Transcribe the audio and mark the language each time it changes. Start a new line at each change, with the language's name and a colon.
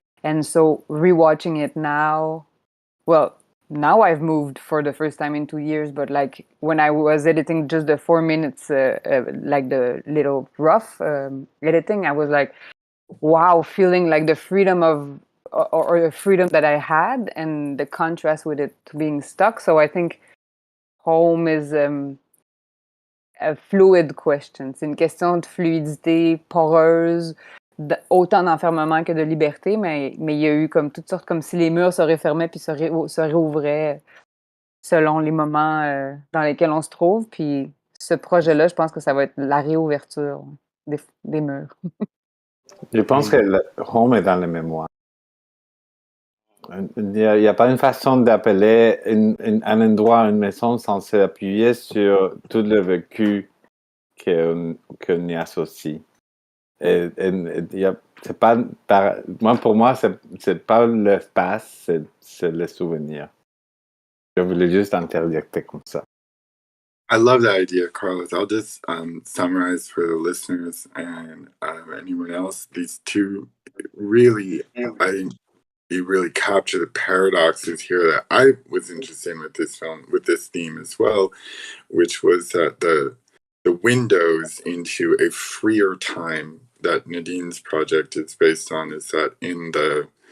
English: And so rewatching it now, well, now I've moved for the first time in 2 years, but like when I was editing just the 4 minutes, like the little rough editing, I was like, wow, feeling like the freedom of, or the freedom that I had, and the contrast with it being stuck. So I think home is a fluid question.
French: C'est une question de fluidité poreuse, autant d'enfermement que de liberté, mais il y a eu comme toutes sortes, comme si les murs se refermaient puis se réouvraient selon les moments dans lesquels on se trouve. Puis ce projet-là, je pense que ça va être la réouverture des murs. Je pense que le home est dans les mémoires. Il n'y a pas une façon d'appeler un endroit, une maison, sans s'appuyer sur tout le vécu qu'on y associe. C'est pas, pour moi, c'est pas l'espace, c'est le souvenir. Je voulais juste interjecter comme ça.
English: I love that idea, Carlos. I'll just summarize for the listeners and anyone else. These two really, I think, you really capture the paradoxes here that I was interested in with this film, with this theme as well, which was that the windows into a freer time that Nadine's project is based on is that in the